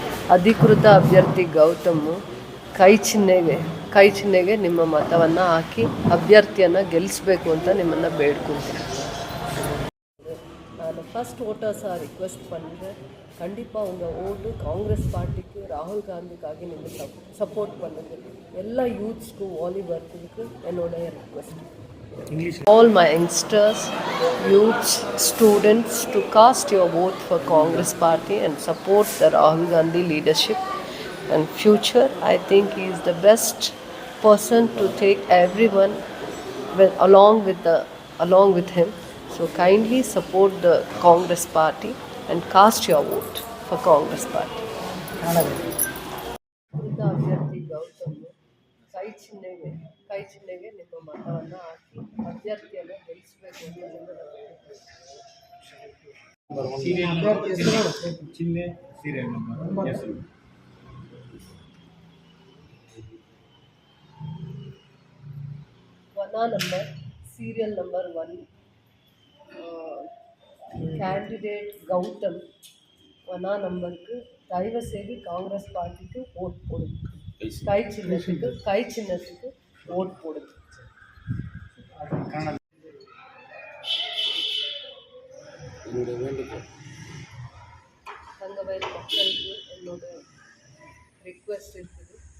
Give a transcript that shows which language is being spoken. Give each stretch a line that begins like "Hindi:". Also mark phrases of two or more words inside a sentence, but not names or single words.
Kannada: ಅಧಿಕೃತ ಅಭ್ಯರ್ಥಿ ಗೌತಮ್ ಕೈ ಚಿಹ್ನೆಗೆ ನಿಮ್ಮ ಮತವನ್ನು ಹಾಕಿ ಅಭ್ಯರ್ಥಿಯನ್ನು ಗೆಲ್ಲಿಸಬೇಕು ಅಂತ ನಿಮ್ಮನ್ನು ಬೇಡ್ಕೊಳ್ತೀನಿ.
Tamil: நான்
English: first votersாக
Tamil: ரிக்வெஸ்ட் பண்ணுறேன், கண்டிப்பாக உங்கள் ஓட்டு காங்கிரஸ் பார்ட்டிக்கு ராகுல் காந்திக்காக நீங்கள் சப்போர்ட் பண்ணுங்கள். எல்லா யூத்ஸ்க்கும் வாலிபர்களுக்கு என்னுடைய ரிக்வெஸ்ட்.
English: All my youngsters, youths, students to cast your vote for Congress party and support the Rahul Gandhi leadership and future. I think he is the best person to take everyone along with him. So kindly support the Congress party and cast your vote for Congress party.
Kannada: ಅಭ್ಯರ್ಥಿ ಗೌತಮ್ ಕೈ ಚಿಹ್ನೆಗೆ ನಿಮ್ಮ ಮತವನ್ನು ಹಾಕಿ ಅಭ್ಯರ್ಥಿಯನ್ನು ಗೆಲ್ಲಿಸಬೇಕು ಅಂತ
Tamil: ವನಾ ನಂಬರ್
English: serial number
Tamil: 1 கேண்டிடேட் கௌதம் வனா நம்பருக்கு தயவு செய்து காங்கிரஸ் பார்ட்டிக்கு ஓட் போடுது. கை சின்னத்துக்கு ஓட் போடுது. தங்கவயல் மக்களுக்கு என்னோட ரிக்வெஸ்ட் இருக்குது.